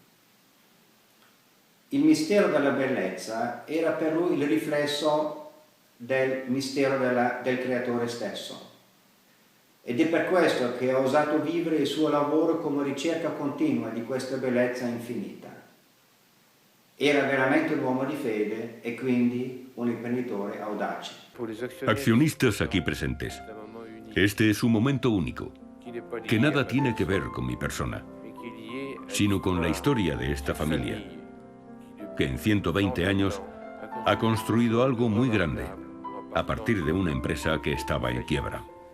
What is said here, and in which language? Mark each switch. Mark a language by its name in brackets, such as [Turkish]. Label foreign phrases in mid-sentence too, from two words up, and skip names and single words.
[Italian] Il mistero della bellezza era per lui il riflesso del mistero del creatore stesso. Ed è per questo che ha osato vivere il suo lavoro come ricerca continua di questa bellezza infinita. Era veramente un uomo di fede e quindi un imprenditore audace. [Spanish] Accionistas aquí presentes, este es un momento único, que nada tiene que ver con mi persona, sino con la historia de esta familia, que en 120 años ha construido algo muy grande, a partir de una empresa que estaba en quiebra.